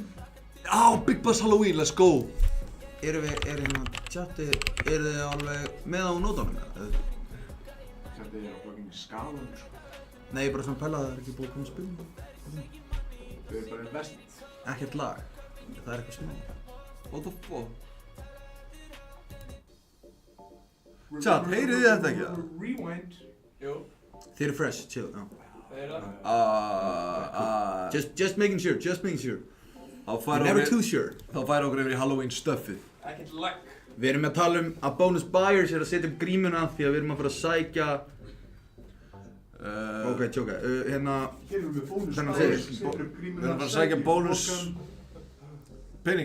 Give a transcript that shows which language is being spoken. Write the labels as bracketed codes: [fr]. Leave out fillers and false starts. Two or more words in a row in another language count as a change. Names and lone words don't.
[is] Já, [en] Big Buzz Halloween, let's go. [is] Erum hérna chati, eru þið alveg með á nótunum eða? Þetta er á fucking skalum, sko. Nei, ég bara svona pæla að það er ekki búið að koma að spila. Þau eru bara investið. Ekkert lag, það er eitthvað smá. [en] What the fuck? [is] Chat, heyrið þið þetta ekki það? Rewind. Jú. Þið eru [en] fresh, chill, [is] já. Það er það. [en] Just making sure. [is] Þá [en] We're never too sure. [is] færa okkur yfir í Halloween stuffið. Ekkert lag. Við erum að tala um að [en] bonus buyers [is] er að setja upp grímuna því að við erum að fara að sækja... Ok, tjóka, hérna... Hér erum við bónus. Þennan bæjar, segir. setur upp grímuna, Við erum bara að sækja bónus... pokann. Pening.